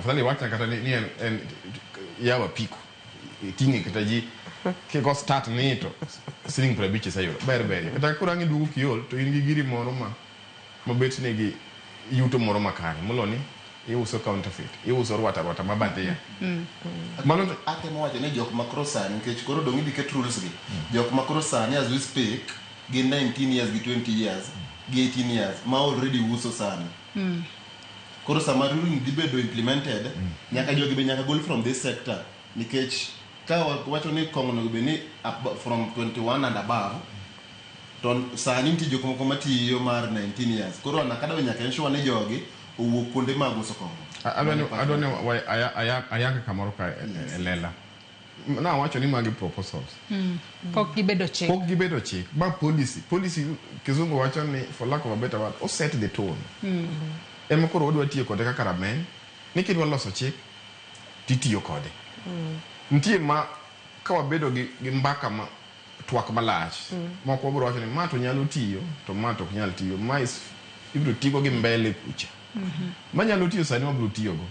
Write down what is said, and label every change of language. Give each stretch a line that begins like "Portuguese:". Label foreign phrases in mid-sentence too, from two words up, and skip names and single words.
Luo (Kenya and Tanzania): Afadhali wachna kata ni en yawa piko. Tingi kata ji kiko start ni to siling 50 sayudo. Ber. Kata kurangi dugu kiol to in gi giri moro mabet negi yuto moro makare. Molo ni iuso counterfeit. Iuso rwata mabadhiya. Mano atemo wacho ni jok makrosan nikech koro dongi diket rules gi. Jok makrosan
English: as we speak
Luo (Kenya and Tanzania): gi 19 years gi 20 years gi 18 years ma already uso sana. Koro sama ruling dibedo implemented nyaka jogi be nyaka gol
English: from this sector
Luo (Kenya and Tanzania): nikech ka wacho ni kong'o be ni
English: from 21 and above
Luo (Kenya and Tanzania): to sani nitie jok moko matiyo mar 19 years. Koro nakada nyaka ensure ni jogi owuok kuonde mag uso kong'o. Ayaka kamoro ka lela. Na wacho ni magi proposals. Pok gibedo chik. Ba policy kizungu wacho ni
English: for lack of a better word, set the tone.
Luo (Kenya and Tanzania): Ema koro odwa tiyo kode kaka ramen. Nikidwa loso chik titiyo kode. Nitie ma ka wabedo gi mbaka ma twak malach. Moko bro wacho ni ma to nyalo tiyo to ma to ok nyal tiyo. Ma ibiro tigo gi mbele kucha. Manyalo tiyo sani wabiro tiyo go.